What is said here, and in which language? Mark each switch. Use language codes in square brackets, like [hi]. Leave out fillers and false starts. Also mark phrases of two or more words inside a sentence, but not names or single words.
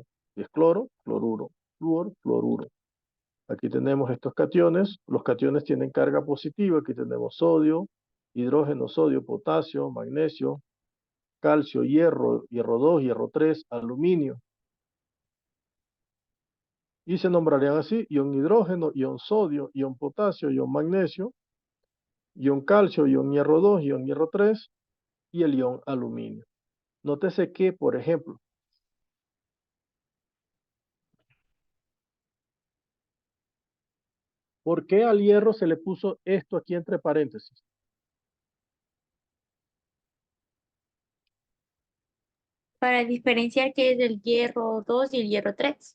[es] Es cloro, cloruro, flúor, fluoruro. Aquí tenemos estos cationes. Los cationes tienen carga positiva. Aquí tenemos sodio, hidrógeno, sodio, potasio, magnesio, calcio, hierro, hierro 2, hierro 3, aluminio. Y se nombrarían así: ion hidrógeno, ion sodio, ion potasio, ion magnesio, ion calcio, ion hierro 2, ion hierro 3 y el ion aluminio. Nótese que, por ejemplo, ¿por qué al hierro se le puso esto aquí entre paréntesis? Para diferenciar qué es el hierro 2 y el hierro 3.